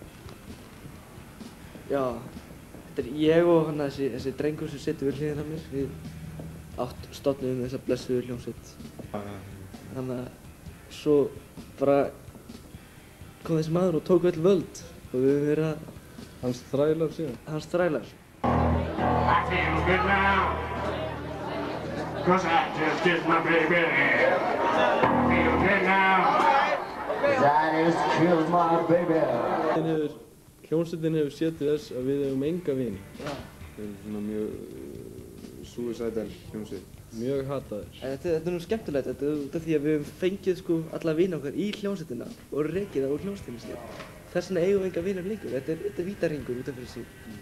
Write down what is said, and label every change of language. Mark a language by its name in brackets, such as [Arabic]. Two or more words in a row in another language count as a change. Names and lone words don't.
[Icelandic] Já, þetta er ég og hann þessi drengur sem situr við hliðina á mér. Við stofnuðum þessa blessuðu hljómsveit. Þannig að svo bara kom þessi maður og tók öll völd og við höfum verið að Hans þrælar síðan. hans þrælar. [English] I feel good now, 'cause I just kissed my baby. I feel good now, 'cause I just killed my baby. [Icelandic] Hljómsveitin hefur séð til þess að við hefum enga vini. Við erum svona mjög suicidal hljómsveit. Mjög hataðir. Þetta er nú skemmtilegt, þetta er út af því að við höfum fengið sko alla vini okkar í hljómsveitina og rekið það úr hljómsveitinni síðan. Þess vegna eigum við enga vinir lengur, þetta er vítaringur út af fyrir sig.